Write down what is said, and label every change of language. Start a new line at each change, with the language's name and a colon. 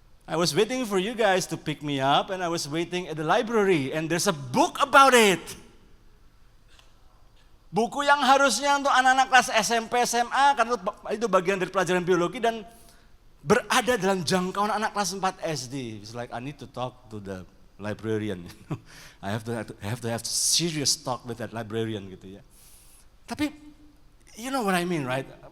English: I was waiting for you guys to pick me up and I was waiting at the library and there's a book about it.
Indonesian: Buku yang harusnya untuk anak-anak kelas SMP, SMA, karena itu bagian dari pelajaran biologi dan berada dalam jangkauan anak kelas 4 SD.
English: It's like, I need to talk to the librarian. I have to have serious talk with that librarian
Indonesian: gitu ya.
English: Tapi you know what I mean, right?